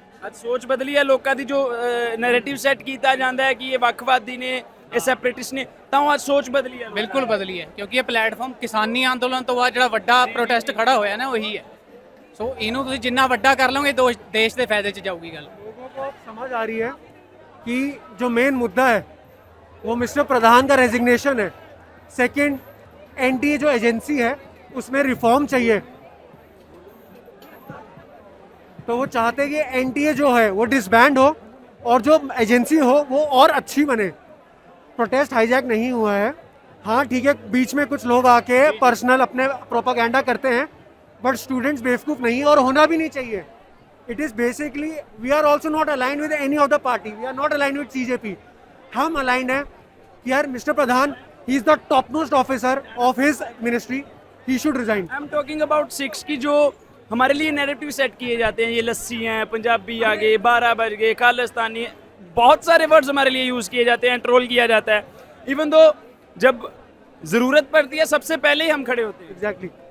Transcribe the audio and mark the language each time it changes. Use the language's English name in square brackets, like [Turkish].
[Punjabi] ਅੱਜ ਸੋਚ ਬਦਲੀ ਹੈ ਲੋਕਾਂ ਦੀ। ਜੋ ਨੈਰੇਟਿਵ ਸੈੱਟ ਕੀਤਾ ਜਾਂਦਾ ਹੈ ਕਿ ਇਹ ਵੱਖਵਾਦੀ ਨੇ, ਇਹ ਸੈਪਰੇਟਿਸਟ ਨੇ, ਤਾਂ ਉਹ ਅੱਜ ਸੋਚ ਬਦਲੀ ਹੈ। ਬਿਲਕੁਲ ਬਦਲੀ ਹੈ ਕਿਉਂਕਿ ਇਹ ਪਲੇਟਫਾਰਮ ਕਿਸਾਨੀ ਅੰਦੋਲਨ ਤੋਂ ਬਾਅਦ ਜਿਹੜਾ ਵੱਡਾ ਪ੍ਰੋਟੈਸਟ ਖੜਾ ਹੋਇਆ ਨਾ ਉਹੀ ਹੈ। ਸੋ ਇਹਨੂੰ ਤੁਸੀਂ ਜਿੰਨਾ ਵੱਡਾ ਕਰ ਲਓਗੇ ਦੇਸ਼ ਦੇ ਫਾਇਦੇ 'ਚ ਜਾਊਗੀ ਗੱਲ। [Hindi] लोगों को अब समझ आ रही है कि जो मेन मुद्दा है वो मिस्टर प्रधान का रेजिग्नेशन है। सेकंड, एनडीए जो एजेंसी है उसमें रिफॉर्म चाहिए। तो वो चाहते हैं कि एनडीए जो है वो डिसबैंड हो और जो एजेंसी हो वो और अच्छी बने। प्रोटेस्ट हाईजैक नहीं हुआ है। हाँ ठीक है, बीच में कुछ लोग आके पर्सनल अपने प्रोपागेंडा करते हैं, बट स्टूडेंट्स बेवकूफ़ नहीं है और होना भी नहीं चाहिए. [English] It is basically we are also not aligned with any of the party. We are not aligned with CJP. [Hindi] हम aligned हैं कि यार mister Pradhan [English] he is the top most officer of his ministry. He should resign. I am talking about six [Hindi] की जो हमारे लिए narrative set किए जाते हैं, ये लस्सी हैं, पंजाबी आ गए, 12 बज गए, खालिस्तानी, बहुत सारे वर्ड्स हमारे लिए यूज़ किए जाते हैं, ट्रोल किया जाता है. इवन दो जब ज़रूरत पड़ती है सबसे पहले ही हम खड़े होते हैं. [English] Exactly.